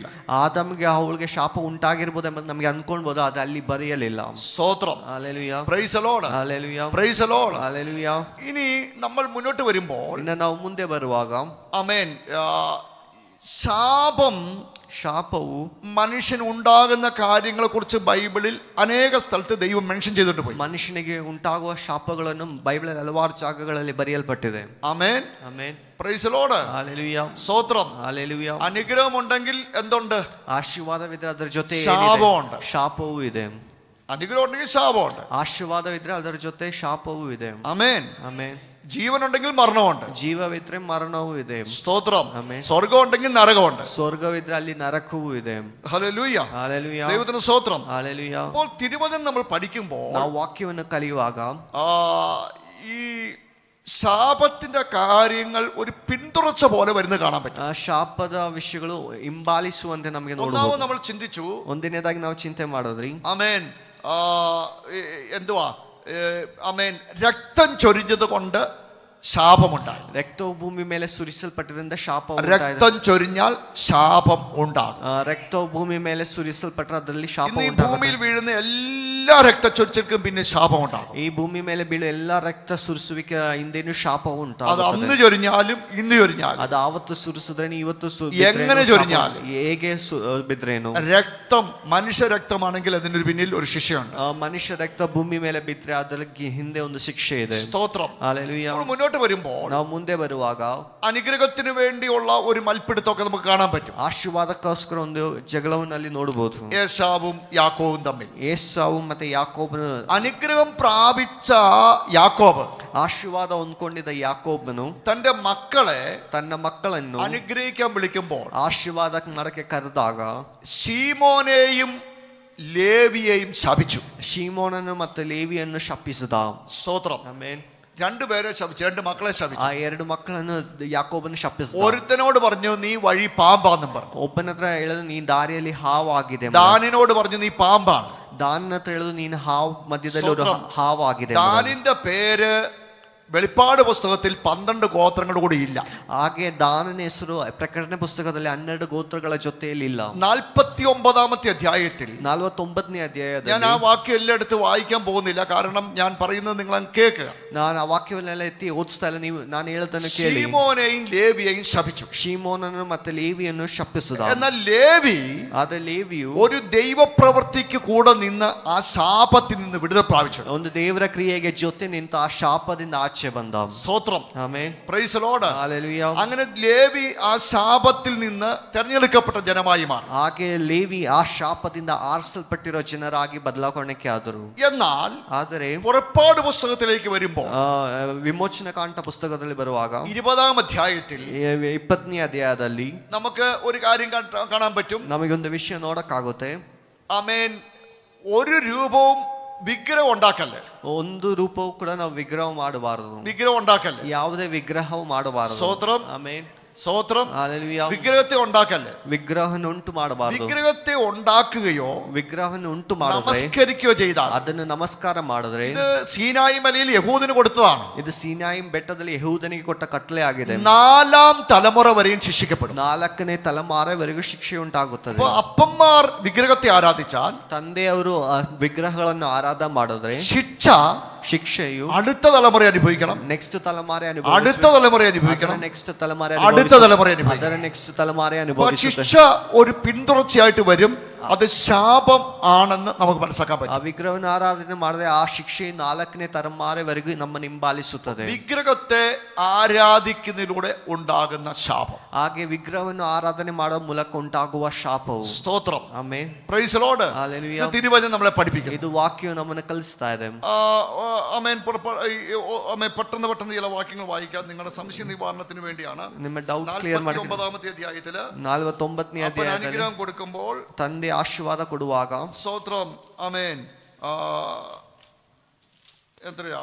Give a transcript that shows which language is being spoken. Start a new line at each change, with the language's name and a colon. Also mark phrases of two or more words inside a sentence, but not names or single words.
Kannada: ಆದಾಮ್ಗೆ ಅವಳಿಗೆ ಶಾಪ ಉಂಟಾಗಿರ್ಬೋದು ಎಂಬುದು ನಮಗೆ ಅನ್ಕೊಳ್ಬಹುದು, ಆದ್ರೆ ಅಲ್ಲಿ ಬರೆಯಲಿಲ್ಲ.
Malayalam: സ്തോത്രം. ഹല്ലേലൂയ.
English: Praise the Lord.
Malayalam: ഹല്ലേലൂയ.
English: Praise the Lord.
Malayalam: ഹല്ലേലൂയ. ഇനി നമ്മൾ മുന്നോട്ട് വരുമ്പോൾ,
Kannada: ഇന്ന് ನಾವು ಮುಂದೆ ಬರುವಾಗ,
Malayalam: ആമേൻ, ശാപവും മനുഷ്യൻ ഉണ്ടാകുന്ന കാര്യങ്ങളെ കുറിച്ച് ബൈബിളിൽ അനേക സ്ഥലത്ത് ദൈവം മെൻഷൻ ചെയ്തിട്ട് പോയി.
Kannada: ಮನುಷ್ಯನಿಗೆ ಉಂಟಾಗುವ ಶಾಪಗಳನ್ನು ಬೈಬಲ್ ಹಲವಾರು ಜಾಗಗಳಲ್ಲಿ ಬರೆಯಲ್ಪಟ್ಟಿದೆ.
Malayalam: ആമേൻ.
Kannada: ಆಮೆನ್.
English: Praise the Lord.
Malayalam: ഹല്ലേലൂയ. സ്തോത്രം. ഹല്ലേലൂയ. അനുഗ്രഹം ഉണ്ടെങ്കിൽ എന്തുണ്ട്?
Kannada: ಆಶೀರ್ವಾದವಿದ್ರೆ ಅದರ ಜೊತೆ
Malayalam: ശാപമുണ്ട്.
Kannada: ಶಾಪವೂ ಇದೆ.
Malayalam: അനുഗ്രഹം ഉണ്ടെങ്കിൽ ശാപമുണ്ട്.
Kannada: ಆಶೀರ್ವಾದವಿದ್ರೆ ಅದರ ಜೊತೆ ಶಾಪವೂ ಇದೆ.
Malayalam: ആമേൻ.
Kannada: ಆಮೆನ್.
Malayalam: ജീവനുണ്ടെങ്കിൽ മരണമുണ്ട്.
Kannada: ಜೀವವಿದ್ರೆ ಮರಣವೂ ಇದೆ.
Malayalam: സ്തോത്രം. ആമേൻ. സ്വർഗം ഉണ്ടെങ്കിൽ നരകമുണ്ട്.
Kannada: ಸ್ವರ್ಗವಿದ್ರೆ ಅಲ್ಲಿ ನರಕವೂ ಇದೆ.
Malayalam: ഹല്ലേലൂയ. ഹല്ലേലൂയ. ദൈവത്തിന് സ്തോത്രം. ഹല്ലേലൂയ. അപ്പോൾ തിരുവചനം നമ്മൾ പഠിക്കുമ്പോൾ
Kannada: ನಾವು ವಾಕ್ಯವನ್ನು ಕಲಿಯುವಾಗ
Malayalam: ഈ ശാപത്തിന്റെ കാര്യങ്ങൾ ഒരു പിന്തുടർച്ച പോലെ വരുന്നത് കാണാൻ പറ്റും.
Kannada: ಶಾಪದ ವಿಷಯಗಳು ಹಿಂಬಾಲಿಸುವಂತೆ ನಮಗೆ
Malayalam: ഒന്നാമത്
Kannada: ನೋಡಬಹುದು.
Malayalam: നമ്മൾ ചിന്തിച്ചു,
Kannada: ಒಂದನೇದಾಗಿ ನಾವು ಚಿಂತೆ ಮಾಡೋದ್ರಿ,
Malayalam: ആമേൻ, എന്തുവാ, ആമേൻ, രക്തം ചൊരിഞ്ഞത് കൊണ്ട് ശാപമുണ്ടായി.
Kannada: ರಕ್ತವು ಭೂಮಿ ಮೇಲೆ ಸುರಿಸಲ್ಪಟ್ಟರಿಂದ ಶಾಪ
Malayalam: രക്തം ചൊരിഞ്ഞാൽ ശാപം ഉണ്ടാകും.
Kannada: ರಕ್ತವು ಭೂಮಿ ಮೇಲೆ ಸುರಿಸಲ್ಪಟ್ಟರೆ ಅದರಲ್ಲಿ ಶಾಪ
Malayalam: ഇന്ന് ഈ
Kannada: ಉಂಟಾಗುತ್ತೆ.
Malayalam: ഭൂമിയിൽ വീഴുന്ന എല്ലാ രക്തച്ചൊരിച്ചിൽക്കും പിന്നെ ശാപം ഉണ്ടാകും.
Kannada: ಈ ಭೂಮಿ ಮೇಲೆ ಬೀಳುವ ಎಲ್ಲಾ ರಕ್ತ ಸುರಿಸುವಿಕೆ ಹಿಂದೇನು ಶಾಪ
Malayalam: അത്
Kannada: ಉಂಟಾಗುತ್ತದೆ.
Malayalam: അന്ന് ചൊരിഞ്ഞാലും ഇന്ന് ചൊരിഞ്ഞാലും
Kannada: ಅದು ಆವತ್ತು ಸುರಿಸಿದ್ರೇನು ಇವತ್ತು
Malayalam: എങ്ങനെ ചൊരിഞ്ഞാലും
Kannada: ಹೇಗೆ ಬಿದ್ರೇನು,
Malayalam: രക്തം മനുഷ്യ രക്തമാണെങ്കിൽ അതിന്റെ പിന്നിൽ ഒരു ശിക്ഷയുണ്ട്.
Kannada: ಮನುಷ್ಯ ರಕ್ತ ಭೂಮಿ ಮೇಲೆ ಬಿದ್ರೆ ಅದರ ಹಿಂದೆ ಒಂದು ಶಿಕ್ಷೆ ಇದೆ.
Malayalam: സ്തോത്രം.
Kannada: ಹಲ್ಲೆಲೂಯಾ.
Malayalam: നമ്മൾ മുന്നോട്ട് വരുമ്പോൾ
Kannada: ನಾವು ಮುಂದೆ ಬರುವಾಗ
Malayalam: അനുഗ്രഹത്തിന് വേണ്ടിയുള്ള ഒരു മൽപ്പിടുത്തമൊക്കെ നമുക്ക് കാണാൻ പറ്റും.
Kannada: ಆಶೀರ್ವಾದಕ್ಕೋಸ್ಕರ ಒಂದು ಜಗಳವನ್ನು ಅಲ್ಲಿ ನೋಡಬಹುದು.
Malayalam: ഏശാവും യാക്കോവും തമ്മിൽ.
Kannada: ಏಸಾವು ಮತ್ತೆ ಯಾಕೋಬನು,
Malayalam: അനുഗ്രഹം പ്രാപിച്ച യാക്കോബ്
Kannada: ಆಶೀರ್ವಾದ ಹೊಂದ್ಕೊಂಡಿದ್ದ ಯಾಕೋಬನು
Malayalam: തന്റെ മക്കളെ
Kannada: ತನ್ನ ಮಕ್ಕಳನ್ನು
Malayalam: അനുഗ്രഹിക്കാൻ വിളിക്കുമ്പോൾ
Kannada: ಆಶೀರ್ವಾದ ಮಾಡಕ್ಕೆ ಕರೆದಾಗ
Malayalam: ശീമോനെയും ലേവിയെയും ശപിച്ചു.
Kannada: ಶೀಮೋನನು ಮತ್ತು ಲೇವಿಯನ್ನು ಶಪಿಸಿದ.
Malayalam: സ്തോത്രം.
Kannada: ಆಮೆನ್.
Malayalam: രണ്ടുപേരെ ശപിച്ചു, രണ്ട് മക്കളെ ശപിച്ചു.
Kannada: ಆ ಎರಡು ಮಕ್ಕಳನ್ನು ಯಾಕೋಬನು ಶಪಿಸಿದ.
Malayalam: ഒരുത്തനോട് പറഞ്ഞു നീ വഴി പാമ്പാന്നും പറഞ്ഞു.
Kannada: ಒಬ್ಬನ ಹತ್ರ ಹೇಳಿದ್ರು ನೀನ್ ದಾರಿಯಲ್ಲಿ ಹಾವಾಗಿದೆ.
Malayalam: ദാനിനോട് പറഞ്ഞു നീ പാമ്പാണ്.
Kannada: ದಾನಿನ ಹತ್ರ ಹೇಳಿದ್ರು ನೀನು ಹಾವು ಮಧ್ಯದಲ್ಲಿ ಒಂದು ಹಾವಾಗಿದೆ.
Malayalam: ദാനിന്റെ പേര് വെളിപ്പാട് പുസ്തകത്തിൽ 12 ഗോത്രങ്ങൾ കൂടി ഇല്ല.
Kannada: ಹಾಗೆ ದಾನನ ಹೆಸರು ಪ್ರಕಟಣೆ ಪುಸ್ತಕದಲ್ಲಿ 12 ಗೋತ್ರಗಳ ಜೊತೆಯಲ್ಲಿ ಇಲ್ಲ.
Malayalam: 49ാമത്തെ അധ്യായത്തിൽ
Kannada: 49ನೇ ಅಧ್ಯಾಯದಲ್ಲಿ
Malayalam: ഞാൻ ആ വാക്യം എല്ലായിടത്തും വായിക്കാൻ പോകുന്നില്ല, കാരണം ഞാൻ പറയുന്നത് നിങ്ങൾ കേൾക്കുക.
Kannada: ನಾನು ಆ ವಾಕ್ಯವನ್ನೆಲ್ಲ ಎತ್ತಿ ಓದಿಸ್ತಾ ಇಲ್ಲ, ನೀವು ನಾನು ಹೇಳೋದನ್ನು ಕೇಳಿ.
Malayalam: ശീമോനെയും ലേവിയെയും ശപിച്ചു.
Kannada: ಶೀಮೋನನು ಮತ್ತೆ ಲೇವಿಯನ್ನು ಶಪಿಸಿದ.
Malayalam: എന്നാൽ ലേവി
Kannada: ಆದ್ರೆ ಲೇವಿಯು
Malayalam: ഒരു ദൈവപ്രവൃത്തിക്ക് കൂടെ നിന്ന് ആ ശാപത്തിൽ നിന്ന് വിടുതൽ പ്രാപിച്ചു.
Kannada: ಒಂದು ದೇವರ ಕ್ರಿಯೆಗೆ ಜೊತೆ ನಿಂತು ಆ ಶಾಪದಿಂದ ಆಚೆ ಬಂದ.
Malayalam: സ്തോത്രം.
Kannada: ಆಮೆನ್.
English: Praise the Lord.
Malayalam: ഹല്ലേലൂയ. അങ്ങനെ ലേവി ആ ശാപത്തിൽ നിന്ന് തെരഞ്ഞെടുക്കപ്പെട്ട ജനമായി മാറി.
Kannada: ಹಾಗೆ ಲೇವಿ ಆ ಶಾಪದಿಂದ ಆರಿಸಲ್ಪಟ್ಟಿರೋ ಜನರಾಗಿ ಬದಲಾವಣೆಗೆ ಆದರು.
Malayalam: എന്നാൽ
Kannada: ಆದರೆ
Malayalam: പുറപ്പാട് പുസ്തകത്തിലേക്ക് വരുമ്പോൾ
Kannada: ವಿಮೋಚನ ಕಾಂಡ ಪುಸ್ತಕದಲ್ಲಿ ಬರುವಾಗ
Malayalam: 20ാം അധ്യായത്തിൽ
Kannada: 20ನೇ ಅಧ್ಯಾಯದಲ್ಲಿ
Malayalam: നമുക്ക് ഒരു കാര്യം കാണാൻ പറ്റും.
Kannada: ನಮಗೊಂದು ವಿಷಯ ನೋಡಕ್ಕಾಗುತ್ತೆ.
Malayalam: ആമേൻ. ഒരു രൂപവും വിഗ്രഹം ഉണ്ടാക്കല്ലേ.
Kannada: ಒಂದು ರೂಪವು ಕೂಡ ನಾವು ವಿಗ್ರಹ ಮಾಡಬಾರದು.
Malayalam: വിഗ്രഹം ഉണ്ടാക്കല്ലേ.
Kannada: ಯಾವುದೇ ವಿಗ್ರಹವು ಮಾಡಬಾರದು.
Malayalam: സ്തോത്രം.
Kannada: ಆಮೆನ್.
Malayalam: സ്തോത്രം. ഹല്ലേലൂയ. വിഗ്രഹത്തെ ഉണ്ടാക്കല്ലേ.
Kannada: വിഗ്രഹವನ್ನು ಉಂಟು ಮಾಡಬಾರದು.
Malayalam: വിഗ്രഹത്തെ ഉണ്ടാക്കുകയോ
Kannada: ವಿಗ್ರಹವನ್ನು ಉಂಟು ಮಾಡಿದ್ರೆ,
Malayalam: നമസ്കരിക്കുകയോ ചെയ്താൽ
Kannada: ಅದನ್ನು ನಮಸ್ಕಾರ ಮಾಡಿದ್ರೆ,
Malayalam: ഇത് സീനായി മലയിൽ യഹൂദന് കൊടുത്തതാണ്.
Kannada: ಇದು ಸೀನಾಯಿ ಬೆಟ್ಟದಲ್ಲಿ ಯೆಹೂದನಿಗೆ ಕೊಟ್ಟ ಕಟ್ಟಳೆ ಆಗಿದೆ.
Malayalam: 4ാം തലമുറ വരെയും ശിക്ഷിക്കപ്പെടും.
Kannada: 4ನೇ ತಲೆಮಾರವರೆಗೂ ಶಿಕ್ಷೆ ಉಂಟಾಗುತ್ತದೆ.
Malayalam: അപ്പൊ അപ്പന്മാർ വിഗ്രഹത്തെ ആരാധിച്ചാൽ
Kannada: ತಂದೆಯವರು ವಿಗ್ರಹಗಳನ್ನು ಆರಾಧನೆ ಮಾಡಿದ್ರೆ
Malayalam: ശിക്ഷ
Kannada: ಶಿಕ್ಷೆಯು
Malayalam: അടുത്ത തലമുറ അനുഭവിക്കണം.
Kannada: ನೆಕ್ಸ್ಟ್ ತಲೆಮಾರೆ
Malayalam: അടുത്ത തലമുറ അനുഭവിക്കണം.
Kannada: ನೆಕ್ಸ್ಟ್ ತಲೆಮಾರೆ
Malayalam: അടുത്ത തലമുറ അനുഭവിക്കണം.
Kannada: ಅದರ ನೆಕ್ಸ್ಟ್ ತಲೆಮಾರೆ ಅನುಭವಿಸುತ್ತೆ.
Malayalam: ശിക്ഷ ഒരു പിന്തുടർച്ചയായിട്ട് വരും. അത് ശാപം ആണെന്ന് നമുക്ക് മനസ്സിലാക്കാൻ
Kannada: ಆ
Malayalam: പറ്റും.
Kannada: ವಿಗ್ರಹವನ್ನು ಆರಾಧನೆ ಮಾಡಿದ್ರೆ ಆ ಶಿಕ್ಷೆ 4ನೇ ತಲೆಮಾರೆವರೆಗೂ ನಮ್ಮನ್ನು ಹಿಂಬಾಲಿಸುತ್ತದೆ.
Malayalam: വിഗ്രഹത്തെ ആരാധിക്കുന്നതിലൂടെ ഉണ്ടാകുന്ന ശാപം.
Kannada: ಹಾಗೆ ವಿಗ್ರಹವನ್ನು ಆರಾಧನೆ ಮಾಡೋ ಮೂಲಕ ಉಂಟಾಗುವ ಶಾಪವು.
Malayalam: സ്തോത്രം.
Kannada: ಆಮೆನ್.
English: Praise the Lord.
Malayalam: ഹല്ലേലൂയ. ഇത് തിരുവചനം നമ്മളെ പഠിപ്പിക്കുന്നു. ಇದು ವಾಕ್ಯವು ನಮ್ಮನ್ನು ಕಲಿಸ್ತಾ ಇದೆ. ആമേൻ. പെട്ടെന്ന് ചില വാക്യങ്ങൾ വായിക്കാം, നിങ്ങളുടെ സംശയ നിവാരണത്തിന് വേണ്ടിയാണ്.
Kannada: ನಿಮ್ಮ
English: doubt clear
Kannada: ಮಾಡಿ.
Malayalam: 49ാമത്തെ അധ്യായത്തില്
Kannada: 49ನೇ
Malayalam: അപ്പൻ
Kannada: ಅಧ್ಯಾಯದಲ್ಲಿ
Malayalam: അനുഗ്രഹം കൊടുക്കുമ്പോൾ
Kannada: ತಂದೆ ಆಶೀರ್ವಾದ ಕೊಡುವಾಗ
Malayalam: സ്തോത്രം. ആമേൻ. എത്രയാ?